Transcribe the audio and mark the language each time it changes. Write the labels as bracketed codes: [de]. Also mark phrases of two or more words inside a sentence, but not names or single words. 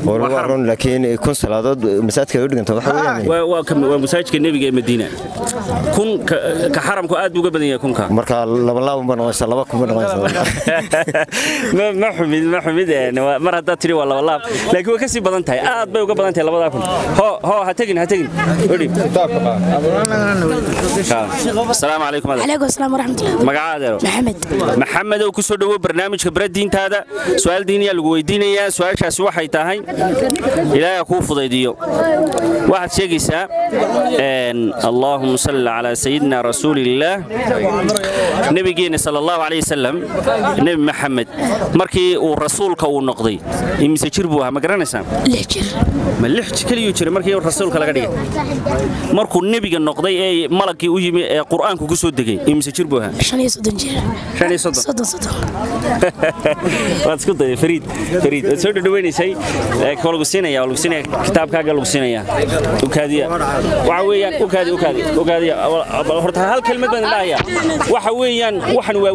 [so] waa run laakiin kun salaadood masaajidka u dhigantaa waxa weeyaan waa masaajidka nabiga ee Madiina kun ka xaramku aad uga badan yahay kunka marka laba ma noqonaysa laba kuma noqonaysa ma xumid mar hadda tiri waa laba laab laakiin way ka sii badan tahay aad bay uga badan tahay labada kun ho ha tagin ودي [ar] السلام عليكم عليكم السلام ورحمة الله [so] magacaada محمد oo ku soo dhawo barnaamijka baradiintaada su'aal diiniya lagu weydiinaya su'aashaas waxay tahay ilaahay ku fudaydiyo waxaad sheegaysaa [ar] اللهم صل على سيدنا رسول الله [so] nabigeena [ar] صلى الله عليه وسلم [so] nabi Muhammad markii uu rasuulka uu noqday imise jir buu ahaa ma garanaysaa ma lix kaliya jir markii uu rasuulka laga dhigay markuu nabiga noqday ee malakii u yimi ee quraanku ku soo degay imise jir buu ahaa 35 jir 35 waad isku day Fariid soo dhaweynayay lagu siinaya kitaabkaaga lagu siinaya ukaadiya waxa weeyaan ukaadiya horta hal kelmad baan dhahayaa waxa weeyaan waxan waa